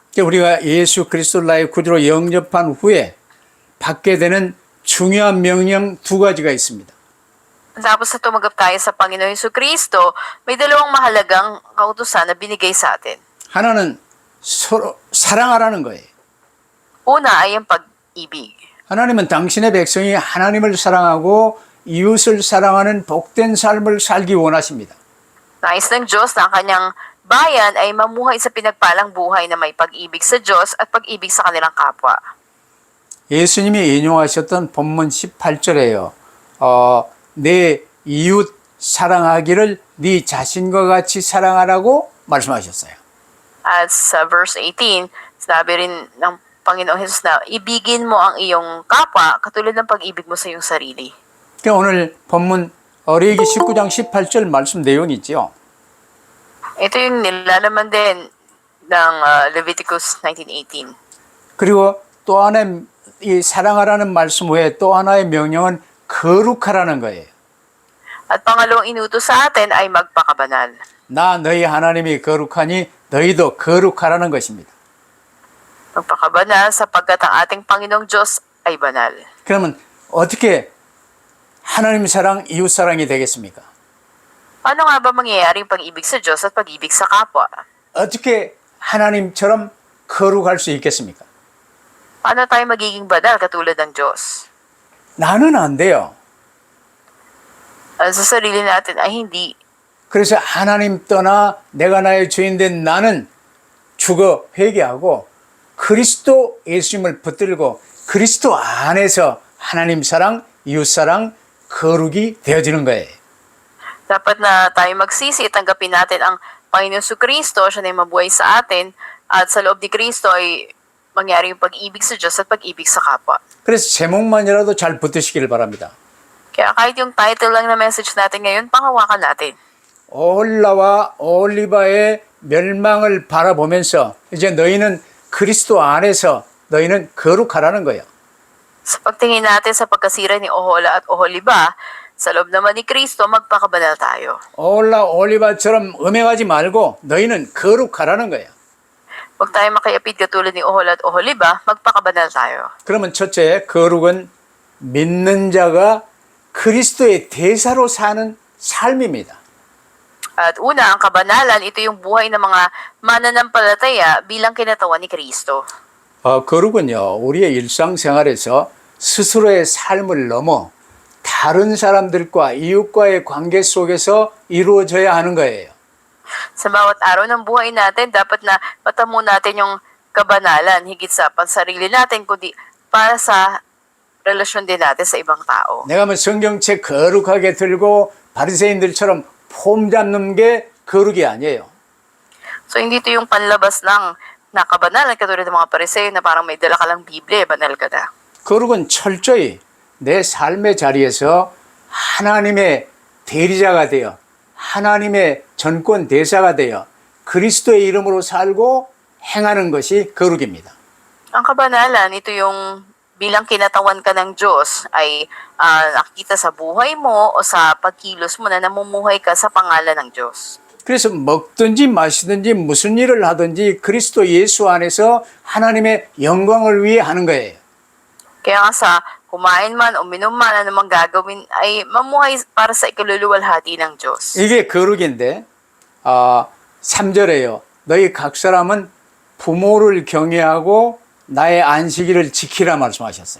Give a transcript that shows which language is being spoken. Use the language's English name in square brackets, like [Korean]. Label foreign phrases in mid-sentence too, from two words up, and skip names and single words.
[Korean] 우리가 예수 그리스도를 나의 구주로 영접한 후에 받게 되는 중요한 명령 두 가지가 있습니다. [Filipino] Tapos na tumanggap tayo sa Panginoon Hesus Kristo, may dalawang mahalagang kautusan na binigay sa atin. [Korean] 하나는 서로 사랑하라는 거예요. [Filipino] Una ay ang pag-ibig. [Korean] 하나님은 당신의 백성이 하나님을 사랑하고 이웃을 사랑하는 복된 삶을 살기 원하십니다. [Filipino] Nais ng Diyos na ang kanyang bayan ay mamuhay sa pinagpalang buhay na may pag-ibig sa Diyos at pag-ibig sa kanilang kapwa. [Korean] 예수님이 인용하셨던 본문 18절에요. 내 이웃 사랑하기를 네 자신과 같이 사랑하라고 말씀하셨어요. [Filipino] At sa verse 18, sinabi rin ng Panginoong Hesus na ibigin mo ang iyong kapwa katulad ng pag-ibig mo sa iyong sarili. [Korean] 그러니까 오늘 본문 레위기 19장 18절 말씀 내용이 있죠. [Filipino] Ito yung nilalaman din ng Leviticus 19:18. [Korean] 그리고 또 하나의 이 사랑하라는 말씀 외에 또 하나의 명령은 거룩하라는 거예요. [Filipino] At pangalawang inutos sa atin ay magpakabanal. [Korean] 나 너희 하나님이 거룩하니 너희도 거룩하라는 것입니다. [Filipino] Magpakabanal sapagkat ang ating Panginoong Diyos ay banal. [Korean] 그러면 어떻게 하나님 사랑, 이웃 사랑이 되겠습니까? [Filipino] Paano nga ba mangyayari ang pag-ibig sa Diyos at pag-ibig sa kapwa? [Korean] 어떻게 하나님처럼 거룩할 수 있겠습니까? [Filipino] Paano tayo magiging banal katulad ng Diyos? [Korean] 나는 안 돼요. [Filipino] Sa sarili natin ay hindi. [Korean] 그래서 하나님 떠나 내가 나의 주인 된 나는 죽어 회개하고 그리스도 예수님을 붙들고 그리스도 안에서 하나님 사랑, 이웃 사랑, 거룩이 되어지는 거예요. [Filipino] Dapat na tayo magsisi at tanggapin natin ang Panginoon Hesus Kristo, siya na yung mabuhay sa atin, at sa loob ni Kristo ay mangyari yung pag-ibig sa Diyos at pag-ibig sa kapwa. [Korean] 그래서 제목만이라도 잘 붙드시길 바랍니다. [Filipino] Kaya kahit yung title lang na message natin ngayon, panghawakan natin. [Korean] 오홀라와 오홀리바의 멸망을 바라보면서 이제 너희는 그리스도 안에서 너희는 거룩하라는 거예요. [Filipino] Sa pagtingin natin sa pagkasira ni Ohola at Oholiba, Sa loob naman ni Kristo, magpakabanal tayo. [Korean] 올라 올리바처럼 음행하지 말고 너희는 거룩하라는 거예요. [Filipino] Huwag tayo makiapid katulad ni Ohol at Oholiba, magpakabanal tayo. [Korean] 그러면 첫째, 거룩은 믿는 자가 그리스도의 대사로 사는 삶입니다. [Filipino] At una, ang kabanalan, ito yung buhay ng mga mananampalataya bilang kinatawan ni Kristo. [Korean] 거룩은요, 우리의 일상생활에서 스스로의 삶을 넘어 다른 사람들과 이웃과의 관계 속에서 이루어져야 하는 거예요. [Filipino] Sa bawat araw ng buhay natin, dapat na matamo natin yung kabanalan, higit sa pansarili natin, kundi para sa relasyon din natin sa ibang tao. [Korean] 내가 뭐 성경책 거룩하게 들고 바리새인들처럼 폼 잡는 게 거룩이 아니에요. [Filipino] So, hindi ito yung panlabas lang na kabanalan, katulad ng mga Pariseo na parang may dala ka lang Biblia, banal ka na. [Korean] 거룩은 철저히 내 삶의 자리에서 하나님의 대리자가 되어 하나님의 전권 대사가 되어 그리스도의 이름으로 살고 행하는 것이 거룩입니다. [Filipino] Ang kabanalan, ito yung bilang kinatawan ka ng Diyos ay nakikita sa buhay mo o sa pagkilos mo na namumuhay ka sa pangalan ng Diyos. [Korean] 그래서 먹든지 마시든지 무슨 일을 하든지 그리스도 예수 안에서 하나님의 영광을 위해 하는 거예요. [Filipino] Kaya nga sa kumain man o minom man, anumang gagawin ay mamuhay para sa ikaluluwalhati ng Diyos. [Korean] 이게 거룩인데 3절에요. 너희 각 사람은 부모를 경외하고 나의 안식일을 지키라 말씀하셨어요.